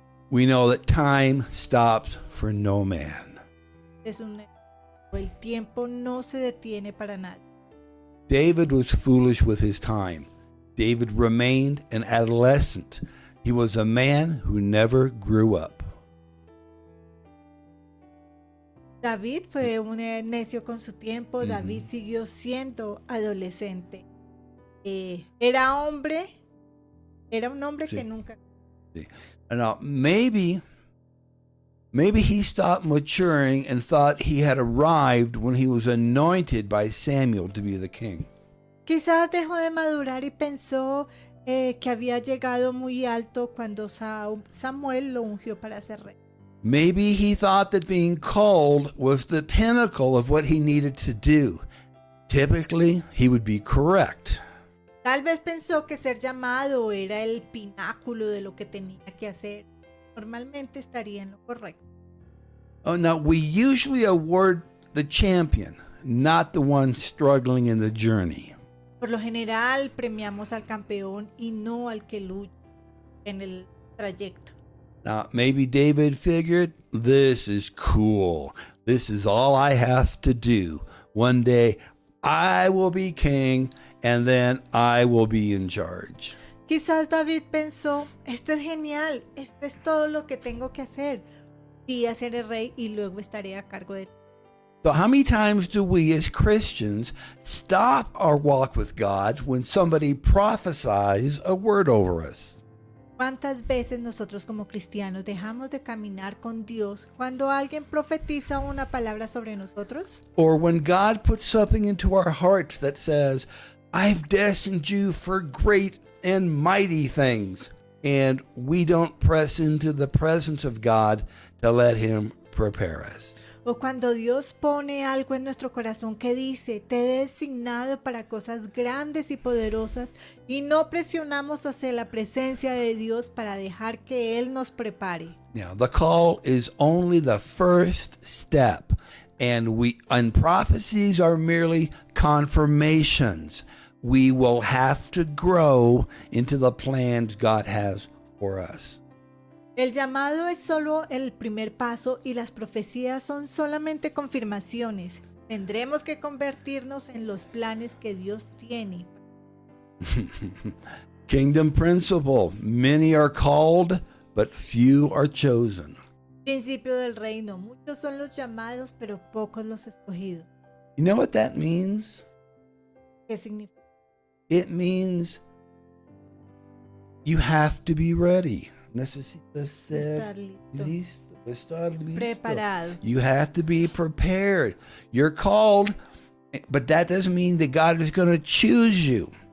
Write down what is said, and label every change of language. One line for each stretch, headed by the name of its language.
English: We know that time stops for no man.
Spanish: El tiempo no se detiene para nadie.
English: David was foolish with his time. David remained an adolescent. He was a man who never grew up.
Spanish: David fue un necio con su tiempo. David siguió siendo adolescente. Era un hombre Sí. que nunca.
English: Now, maybe he stopped maturing and thought he had arrived when he was anointed by Samuel to be the king.
Spanish: Quizás dejó de madurar y pensó que había llegado muy alto cuando Samuel lo ungió para ser rey.
English: Maybe he thought that being called was the pinnacle of what he needed to do. Typically, he would be correct.
Spanish: Tal vez pensó que ser llamado era el pináculo de lo que tenía que hacer. Normalmente estaría en lo correcto.
English: Oh, now, we usually award the champion, not the one struggling in the journey.
Spanish: Por lo general premiamos al campeón y no al que lucha en el trayecto.
English: Now, maybe David figured, this is cool. This is all I have to do. One day, I will be king, and then I will be in charge.
Spanish: Quizás David pensó, esto es genial, esto es todo lo que tengo que hacer. Día seré rey y luego estaré a cargo de todo.
English: So how many times do we as Christians stop our walk with God when somebody prophesies a word over us?
Spanish: ¿Cuántas veces nosotros como cristianos dejamos de caminar con Dios cuando alguien profetiza una palabra sobre nosotros?
English: Or when God puts something into our hearts that says, I've destined you for great and mighty things, and we don't press into the presence of God to let Him prepare us.
Spanish: O cuando Dios pone algo en nuestro corazón que dice, te he designado para cosas grandes y poderosas y no presionamos hacia la presencia de Dios para dejar que Él nos prepare.
English: Now, the call is only the first step, and prophecies are merely confirmations. We will have to grow into the plans God has for us.
Spanish: El llamado es solo el primer paso y las profecías son solamente confirmaciones. Tendremos que convertirnos en los planes que Dios tiene.
English: Kingdom principle. Many are called, but few are chosen.
Spanish: Principio del reino. Muchos son los llamados, pero pocos los escogidos.
English: You know what that means?
Spanish: ¿Qué significa?
English: It means you have to be ready.
Spanish: Necesitas ser Estar listo. listo. Estar listo. Preparado.
English: You have to be prepared. You're called, but that doesn't mean that God is going to choose you.